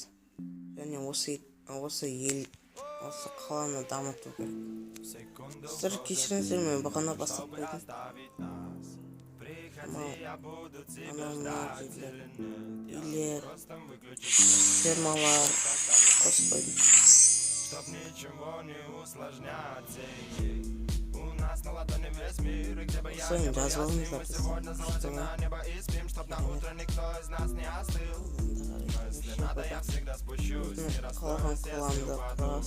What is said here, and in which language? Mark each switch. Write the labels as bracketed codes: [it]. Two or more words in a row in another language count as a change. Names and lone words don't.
[kk] Және осы қаланы дамыту керек. Сіздер кешіріңіздер, мен бағана бастап қойдым. Үйлер, фермалар қосып қойдым. [ru] Чтоб ничего не усложнять ей. У нас на ладони весь мир, и где бы я ни был, мы сегодня заходим на небо и спим, чтоб на утро никто из нас не остыл. Но если надо, я всегда спущусь, не расстроюсь, если упаду.